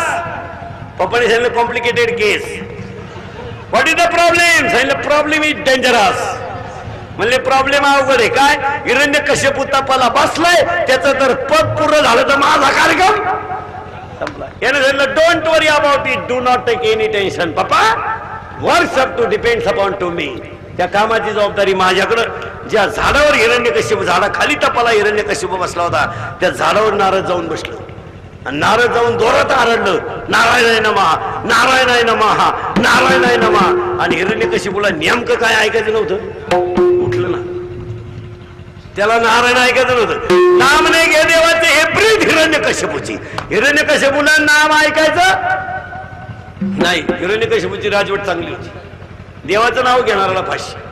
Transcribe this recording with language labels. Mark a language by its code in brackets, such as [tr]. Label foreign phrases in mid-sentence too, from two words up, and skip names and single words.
[mr] पप्पाने सांगितलं [en] complicated case. What is the problem? [mr] सांगितलं [en] problem is dangerous. [mr] म्हणले प्रॉब्लेम अवघड आहे. काय? हिरण्यकश्यपू तपाला बसलाय, त्याचं तर पद पूर्ण झालं तर माझा कार्यक्रम संपला. याने सांगितलं [en] don't worry about it, do not take any tension Pappa, works up to depends upon to me. [mr] त्या कामाची जबाबदारी माझ्याकडं. ज्या झाडावर हिरण्यकश्यप, झाडाखाली तपाला हिरण्यकश्यप बसला होता, त्या झाडावर नारद जाऊन बसलो. आणि नारद जाऊन जोरात आरडलं, [sa] नारायणाय नमः, नारायणाय नमः, नारायणाय नमः. [mr] आणि हिरण्यकशिपूला नेमकं काय ऐकायचं नव्हतं, उठलं ना. त्याला नारायण ऐकायचं नव्हतं. नाम नाही घे देवाचे, हे प्रीत हिरण्यकशिपूची. हिरण्यकशिपूला नाम ऐकायचं नाही. हिरण्यकशिपूची राजवट चांगली होती. देवाचं नाव घेणाऱ्याला फाशी.